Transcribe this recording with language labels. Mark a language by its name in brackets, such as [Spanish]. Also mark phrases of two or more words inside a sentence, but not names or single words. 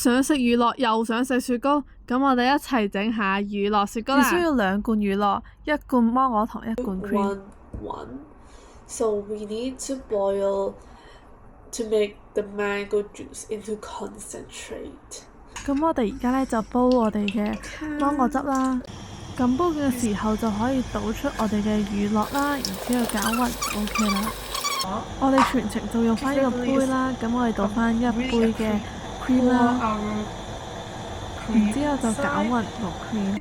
[Cantonese] 想食乳酪又想食雪糕，咁我哋一齊整下乳酪雪糕啦。只需要2罐乳酪，1罐芒果糖，1罐 cream。 [English] So we need to boil to make the mango juice into concentrate。 [Cantonese] 咁我哋而家呢就煲我哋嘅芒果汁啦。咁煲嘅時候就可以倒出我哋嘅乳酪啦，然之後攪勻就 OK 啦。我哋全程就用翻呢個杯啦，咁我哋倒翻1杯嘅 cream 啦，然之後就攪勻個 cream。